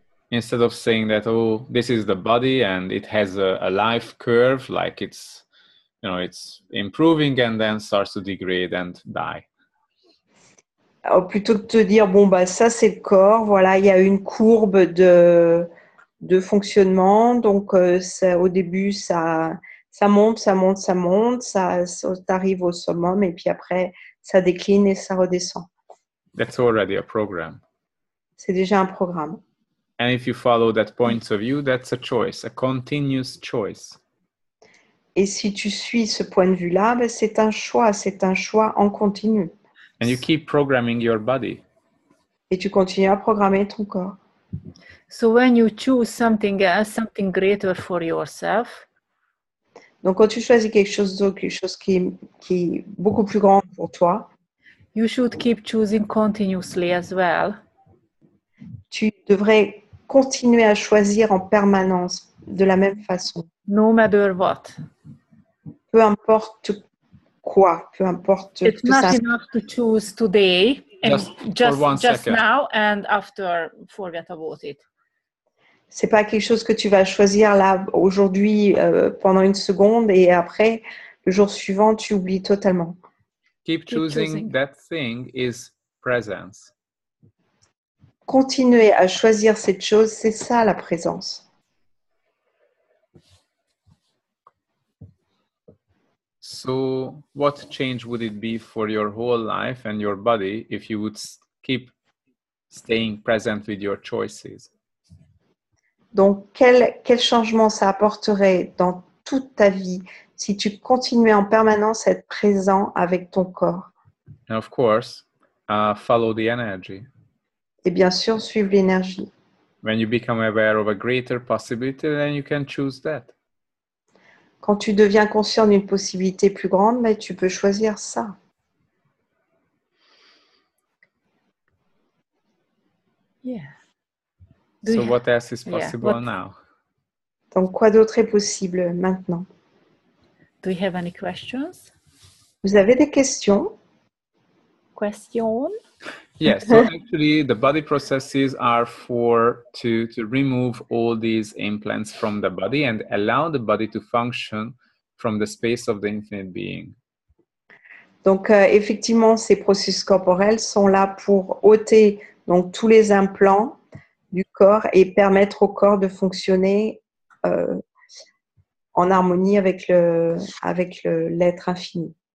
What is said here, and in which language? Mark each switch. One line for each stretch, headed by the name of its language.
English: Instead of saying that, oh, this is the body and it has a life curve, like it's improving and then starts to degrade and die.
French: Alors, plutôt que de te dire, bon, bah, ça c'est le corps, voilà, il y a une courbe de fonctionnement, donc au début, ça monte, ça arrive au summum et puis après, ça décline et ça redescend.
English: That's already a program.
French: C'est déjà un programme.
English: And if you follow that point of view, that's a choice, a continuous choice.
French: Et si tu suis ce point de vue-là, ben, c'est un choix en continu.
English: And you keep programming your body.
French: Et tu continues à programmer ton corps.
English: So when you choose something else, something greater for yourself,
French: donc quand tu choisis quelque chose d'autre, quelque chose qui est beaucoup plus grand pour toi,
English: you should keep choosing continuously as well.
French: Tu devrais continuer à choisir en permanence de la même façon.
English: No matter what.
French: Peu importe quoi, peu importe.
English: It's not enough to choose today and just now and after forget about it.
French: C'est pas quelque chose que tu vas choisir là aujourd'hui pendant une seconde et après le jour suivant tu oublies totalement.
English: Keep choosing that thing is presence.
French: Continuer à choisir cette chose, c'est ça la présence.
English: So, what change would it be for your whole life and your body if you would keep staying present with your choices?
French: Donc, quel changement ça apporterait dans toute ta vie si tu continuais en permanence à être présent avec ton corps?
English: And of course, follow the energy.
French: Et bien sûr, suivre l'énergie.
English: When you become aware of a greater possibility, then you can choose that.
French: Quand tu deviens conscient d'une possibilité plus grande, mais tu peux choisir ça.
English: Yeah. So what else is possible now?
French: Donc, quoi d'autre est possible maintenant?
English: Do you have any questions?
French: Vous avez des questions?
English: Question? Yes, so actually the body processes are to remove all these implants from the body and allow the body to function from the space of the infinite being.
French: Donc, effectivement, ces processus corporels sont là pour ôter donc, tous les implants du corps et permettre au corps de fonctionner en harmonie avec l'être infini.